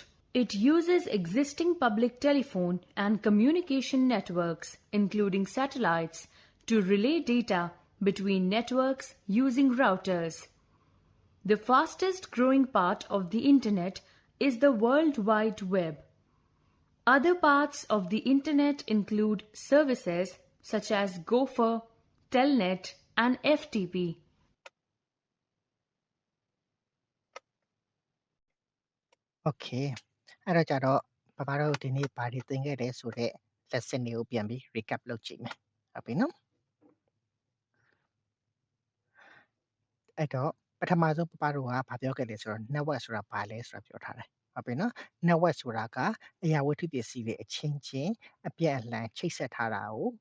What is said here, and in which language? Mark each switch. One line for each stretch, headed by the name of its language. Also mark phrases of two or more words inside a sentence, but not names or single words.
English: It uses existing public telephone and communication networks, including satellites, to relay data between networks using routers. The fastest growing part of the internet is the World Wide Web. Other parts of the internet include services such as Gopher, Telnet, and FTP.
Burmese: Okay အဲ့တော့ကြတော့ပပတို့ဒီနေ့ဘာတွေသင်ခဲ့လဲဆိုတော့ lesson တွေကိုပြန်ပြီး recap လုပ်ကြည့်မယ်ဟုတ်ပြီနော်အဲ့တော့ပထမဆုံးပပတို့ကဘာပြောခဲ့လဲဆိုတော့ network ဆိုတာဘာလဲဆိုတာပြောထားတယ်ဟုတ်ပြီနော် network ဆိုတာကအရာဝတ္ထုပစ္စည်းတွေအချင်းချင်းအပြည့်အလှန်ချိတ်ဆက်ထားတာကို